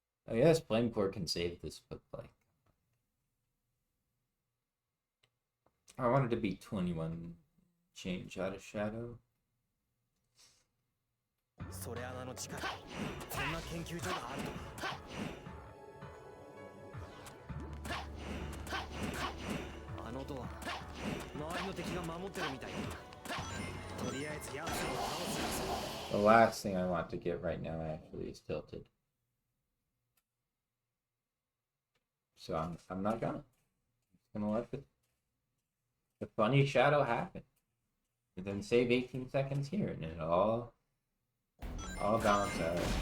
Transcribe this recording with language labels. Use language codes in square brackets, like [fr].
[en] I guess Flame Core can save this, but like, I wanted to be 21 change out of Shadow. [ja] それ穴の地下にそんな研究所があるとは。あのドア、周りの敵が守ってるみたいだ。とりあえず奴を倒す。 [en] The last thing I want to get right now actually is tilted. So I'm not gonna. I'm gonna let the funny shadow happen. And then save 18 seconds here and it all balance out.